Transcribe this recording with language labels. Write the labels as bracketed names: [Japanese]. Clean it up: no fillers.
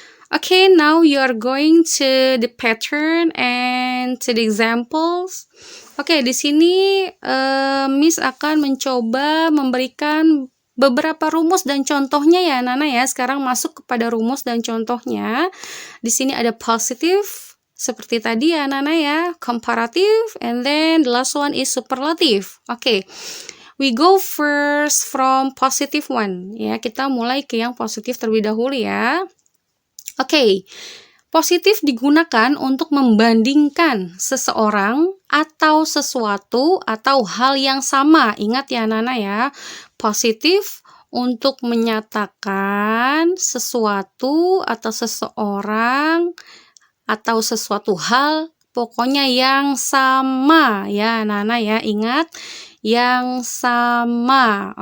[English] Okay, now you are going to the pattern and to the examples. [Indonesian] Oke, di sini Miss akan mencoba memberikan beberapa rumus dan contohnya ya Nana ya. Sekarang masuk kepada rumus dan contohnya. Di sini ada positive seperti tadi ya Nana ya, comparative, and then the last one is superlative. Oke. [English] We go first from positive one ya. [Indonesian] Kita mulai ke yang positif terlebih dahulu ya. Oke. Positif digunakan untuk membandingkan seseorang atau sesuatu atau hal yang sama. Ingat ya Nana ya, positif untuk menyatakan sesuatu atau seseorang atau sesuatu hal, pokoknya yang sama ya Nana ya, ingat yang sama.